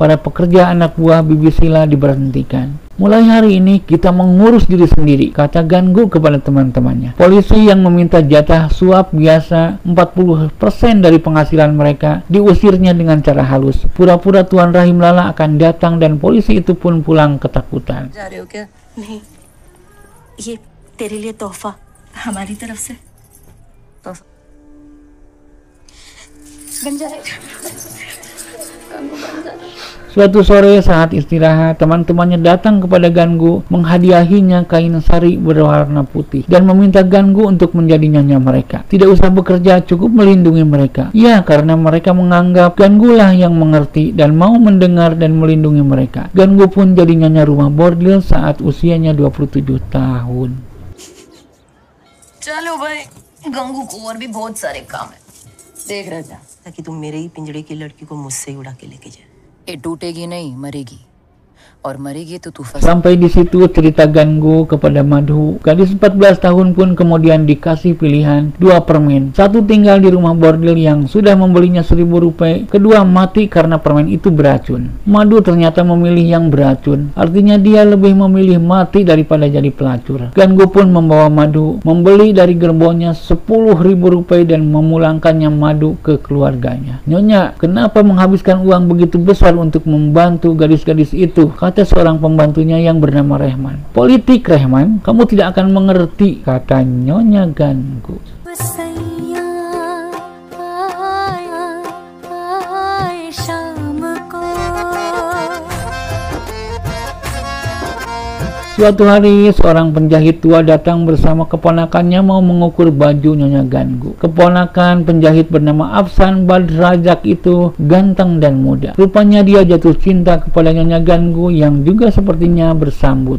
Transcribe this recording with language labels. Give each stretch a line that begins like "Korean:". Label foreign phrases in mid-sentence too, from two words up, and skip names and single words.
Indonesian: Para pekerja anak buah Bibi Sila diberhentikan. Mulai hari ini kita mengurus diri sendiri, kata Gangu kepada teman-temannya. Polisi yang meminta jatah suap biasa 40% dari penghasilan mereka diusirnya dengan cara halus. Pura-pura Tuan Rahim Lala akan datang dan polisi itu pun pulang ketakutan.
Hindi: जा रहे हो क्या? नहीं, ये तेरे लिए तोहफा हमारी तरफ से तो बन जाए।
Indonesian: Suatu sore saat istirahat, teman-temannya datang kepada Gangu menghadiahinya kain sari berwarna putih dan meminta Gangu untuk menjadi nyonya mereka. Tidak usah bekerja, cukup melindungi mereka. Ya, karena mereka menganggap Gangu lah yang mengerti dan mau mendengar dan melindungi mereka. Gangu pun jadi nyonya rumah bordil saat usianya 27 tahun.
Hindi: चलो भाई, गंगू को और भी बहुत सारे काम है। देख रहा था ताकि तुम मेरे ही पिंजड़े की लड़की को मुझसे ही उड़ा के लेके जाए। ये टूटेगी नहीं, मरेगी। और मरेगी तो तू फंस।
Indonesian: Sampai di situ cerita Gangu kepada Madhu. Gadis 14 tahun pun kemudian dikasih pilihan 2 permen. Satu tinggal di rumah bordil yang sudah membelinya 1000 rupiah. Kedua mati karena permen itu beracun. Madhu ternyata memilih yang beracun. Artinya dia lebih memilih mati daripada jadi pelacur. Gangu pun membawa Madhu, membeli dari gerbongnya 10.000 rupiah dan memulangkannya Madhu ke keluarganya. Nyonya, kenapa menghabiskan uang begitu besar untuk membantu gadis-gadis itu? Kata seorang pembantunya yang bernama Rehman. Politik, Rehman, kamu tidak akan mengerti, kata Nyonya Gangu. बसैया आया आए शाम को। Suatu hari, seorang penjahit tua datang bersama keponakannya mau mengukur baju Nyonya Gangu. Keponakan penjahit bernama Afsan Badrajak itu ganteng dan muda. Rupanya dia jatuh cinta kepada Nyonya Gangu yang juga sepertinya bersambut.